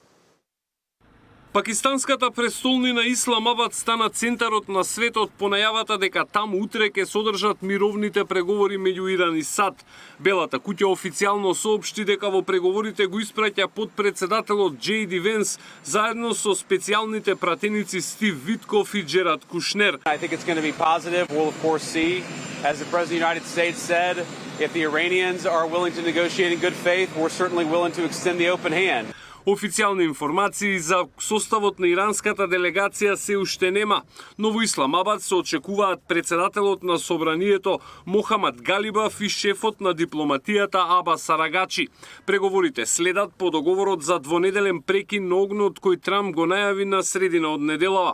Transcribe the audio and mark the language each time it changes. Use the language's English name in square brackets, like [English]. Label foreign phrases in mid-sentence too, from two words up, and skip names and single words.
[Macedonian] Пакистанската престолнина Исламабад стана центарот на светот по најавата дека таму утре ќе содржат мировните преговори меѓу Иран и САД. Белата куќа официјално соопшти дека во преговорите го испраќа подпредседателот J.D. Vance заедно со специјалните пратеници Стив Витков и Джерад Кушнер. [English] I think it's going to be positive. We'll of course see, as the President of the United States said, if the Iranians are willing to negotiate in good faith, we're certainly willing to extend the open hand. [Macedonian] Официјални информации за составот на иранската делегација се уште нема, но во Исламабад се очекуваат председателот на собранието Мохамад Галибаф и шефот на дипломатијата Абас Арагачи. Преговорите следат по договорот за двонеделен прекин на огнот кој Трамп го најави на средина од неделава.